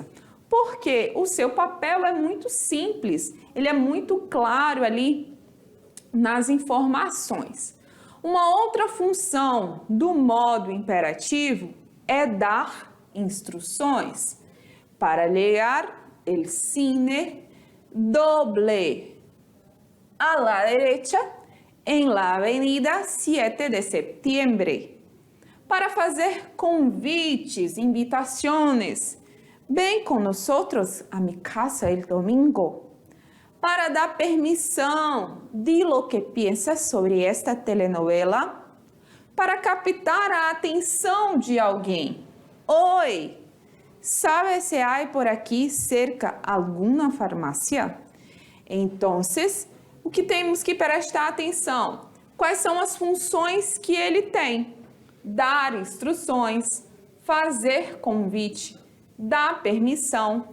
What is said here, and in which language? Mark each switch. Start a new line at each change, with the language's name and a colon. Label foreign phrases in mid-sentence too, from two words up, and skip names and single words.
Portuguese: Porque o seu papel é muito simples, ele é muito claro ali nas informações. Uma outra função do modo imperativo é dar instruções.
Spanish: Para llegar el cine doble a la derecha em la avenida 7 de septiembre.
Portuguese: Para fazer convites, invitações.
Spanish: Ven con nosotros a mi casa el domingo.
Portuguese: Para dar permissão,
Spanish: di lo que piensas sobre esta telenovela.
Portuguese: Para captar a atenção de alguém.
Spanish: Oi, ¿Sabe se hay por aqui cerca
Portuguese: alguma farmácia? Então, o que temos que prestar atenção? Quais são as funções que ele tem? Dar instruções, fazer convite, dar permissão.